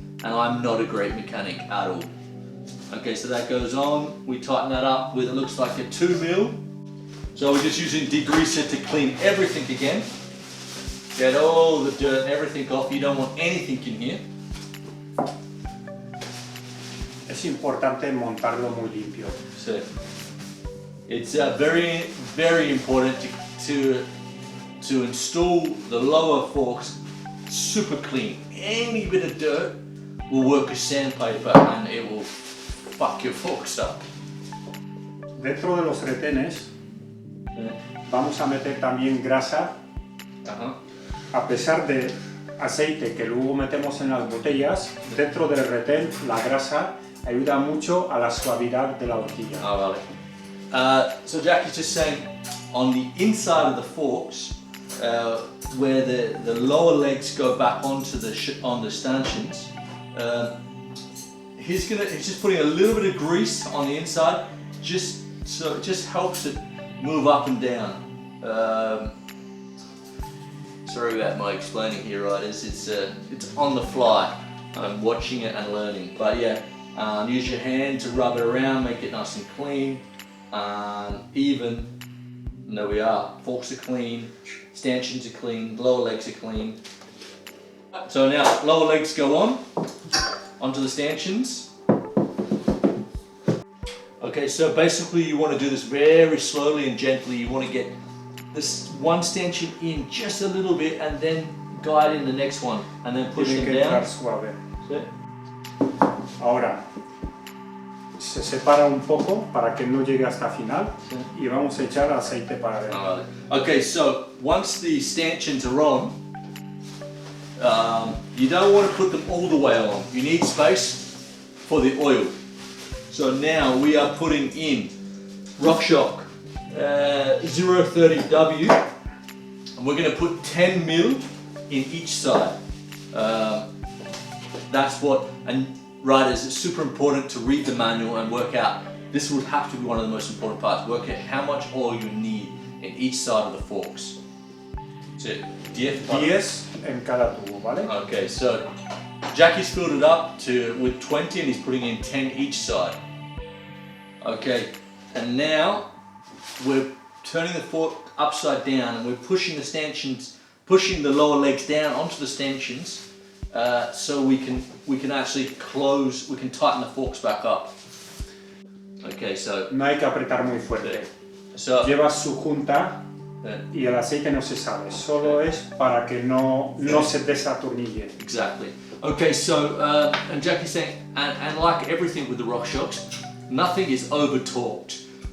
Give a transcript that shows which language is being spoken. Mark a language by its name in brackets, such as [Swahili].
[English] And I'm not a great mechanic at all. Okay, so that goes on. We tighten that up with, it looks like a 2 mil. So we're just using degreaser to clean everything again. Get all the dirt and everything off. You don't want anything in here. [Spanish] Es importante montarlo muy limpio. [English] So it's very, very important to install the lower forks super clean. Any bit of dirt will work as sandpaper and it will fuck your forks up. [Spanish] Dentro de los retenes vamos a meter también grasa. A pesar de aceite que luego metemos en las botellas, dentro del retén la grasa ayuda mucho a la suavidad de la horquilla. Vale. [English] So Jack is just saying, on the inside of the forks, where the lower legs go back onto on the stanchions, he's just putting a little bit of grease on the inside, just so it just helps it move up and down. Sorry about my explaining here, riders. It's on the fly. I'm watching it and learning. But yeah, use your hand to rub it around, make it nice and clean, even. And there we are. Forks are clean, stanchions are clean, lower legs are clean. So now lower legs go onto the stanchions. Okay, so basically you want to do this very slowly and gently. You want to get this one stanchion in just a little bit and then guide in the next one and then push them down. [Spanish] Suave. Sí. Ahora se separa un poco para que no llegue hasta final y vamos a echar aceite para adentro. [English] Okay, so once the stanchions are on, you don't want to put them all the way on. You need space for the oil. So now we are putting in RockShox 030W, and we're going to put 10 mil in each side. That's what, and riders, it's super important to read the manual and work out. This would have to be one of the most important parts. Work out how much oil you need in each side of the forks. So [Spanish] 10 en cada tubo, ¿vale? [English] Okay, so Jackie's filled it up with 20 and he's putting in 10 each side. Okay, and now we're turning the fork upside down and we're pushing the stanchions, pushing the lower legs down onto the stanchions, so we can actually close, we can tighten the forks back up. Okay, so [Spanish] no hay que apretar muy fuerte. [English] So [Spanish] llevas su junta y el aceite no se sale, solo es para que no se desatornille. [English] Exactly. Okay, so and Jackie's saying, and like everything with the RockShox, nothing is over torqued.